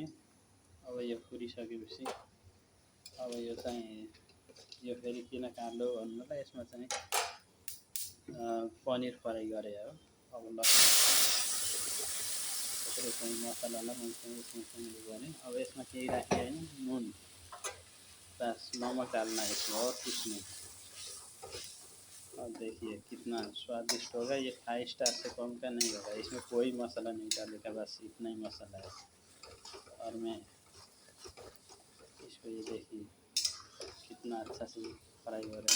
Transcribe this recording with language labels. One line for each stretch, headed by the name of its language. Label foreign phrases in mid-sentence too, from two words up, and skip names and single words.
Nepali: अब यो फुलिसकेपछि अब यो चाहिँ यो फेरि किन काट्लो भन्नुलाई यसमा चाहिँ पनिर फ्राई गरे हो। अब ल त्यसरी चाहिँ मसलालाई मैले चाहिँ यसमा चाहिँ गरेँ। अब यसमा केही राखेँ होइन, नुन बस,
Hindi: नमक डालना है इसमें और कुछ नहीं। अब देखिए कितना स्वादिष्ट होगा। ये 5 स्टार से कम का नहीं होगा। इसमें कोई मसाला नहीं डालेगा, बस इतना ही मसाला है। और मैं इसको ये देखिए कितना अच्छा से फ्राई हो रहा है।